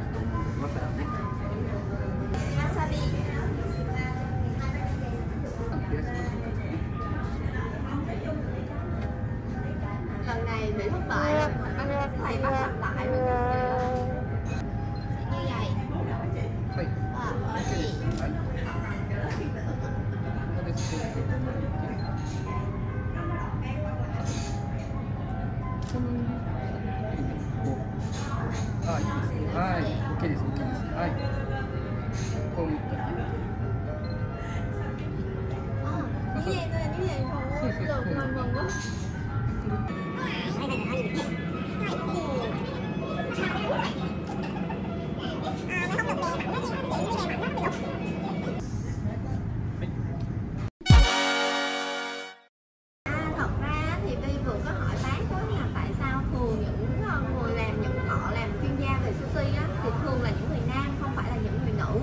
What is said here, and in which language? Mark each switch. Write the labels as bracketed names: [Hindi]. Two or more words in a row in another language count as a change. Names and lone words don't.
[Vietnamese] Wasabi. Lần này bị thất bại rồi. Thầy bắt lặp lại rồi. Như vậy. [Japanese] OK です、OK です。はい。こう持ったら。 [Vietnamese] Như vậy thôi, như vậy thôi. Được, mình mừng quá. Thật ra thì Vi vừa có hỏi bác đó là tại sao thường những người làm họ làm chuyên gia về sushi á thì thường là những người nam, không phải là những người nữ.